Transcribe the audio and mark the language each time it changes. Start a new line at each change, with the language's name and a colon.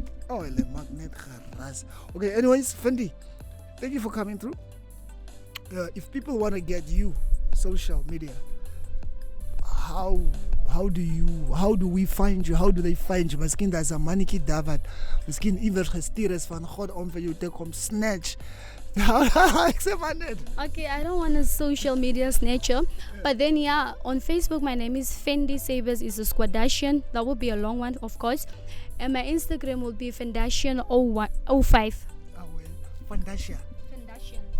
English: Oh, le magnet garas. Okay, anyways, Fendi, thank you for coming through. If people want to get you, social media, how do we find you? How do they find you?
Afrikaans: Miskien daar's 'n mannetjie daar wat miskien iewers gestuur is van God om vir jou te kom snatch. Ek sê maar net.
English: Okay, I don't want a social media snatcher, but then yeah, on Facebook my name is Fendi Savers is a Squadashian. That would be a long one, of course, and my Instagram will be Fendashian 05. Oh well, Fendashian. Fendashian